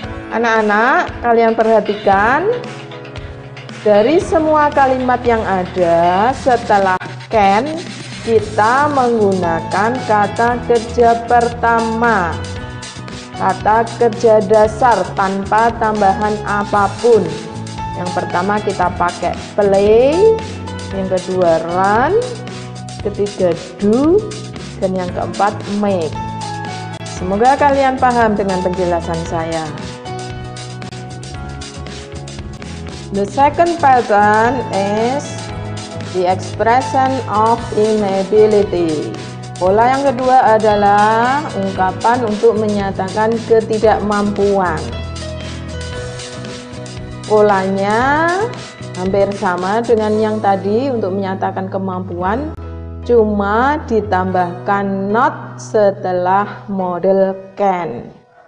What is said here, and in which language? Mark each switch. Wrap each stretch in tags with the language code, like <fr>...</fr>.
<id>Anak-anak, kalian perhatikan, dari semua kalimat yang ada setelah can, kita menggunakan kata kerja pertama, kata kerja dasar tanpa tambahan apapun. Yang pertama kita pakai play, yang kedua run, ketiga do, dan yang keempat make. Semoga kalian paham dengan penjelasan saya.</id> <en>The second pattern is the expression of inability.</en> <id>Pola yang kedua adalah ungkapan untuk menyatakan ketidakmampuan. Polanya hampir sama dengan yang tadi untuk menyatakan kemampuan, cuma ditambahkan not setelah model can.</id>